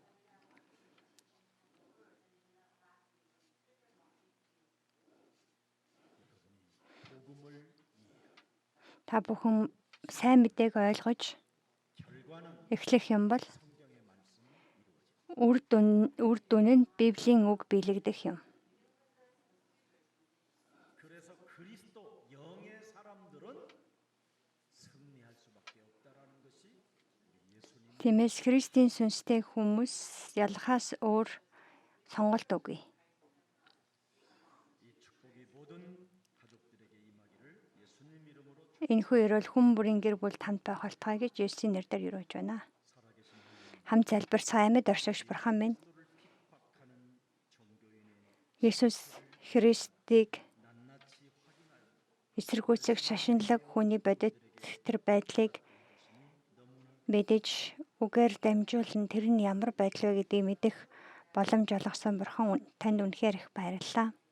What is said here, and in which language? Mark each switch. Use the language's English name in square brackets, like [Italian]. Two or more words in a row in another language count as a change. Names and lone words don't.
[Mongolian] Та бүхэн сайн мэдээг ойлгож эхлэх юм бол үр дүн нь Библийн үг биелэгдэх юм. [Korean] 그래서 그리스도 영의 사람들은 승리할 수밖에 없다라는 것이 예수님 [Mongolian] Тиймээс Христийн сүнстэй хүмүүс ялхаас өөр сонголт үгүй. [Korean] 이 축복이 모든 가족들에게 임하기를 예수님 이름으로 [Mongolian] Энэхүү ерөөл хүн бүрийн гэр бүл хамт байх болтугай гэж Есүсийн нэрээр өрөөж байна. Хамт залбирцгаа амьд оршигч бурхан минь. Есүс Христийг эсэргүүцэх шашинлаг хүний бодит тэр байдлыг мэдэж үгээр дамжуулан тэр нь ямар байдал вэ гэдгийг мэдэх боломж олгосон бурхан танд үнэхээр их баярлалаа.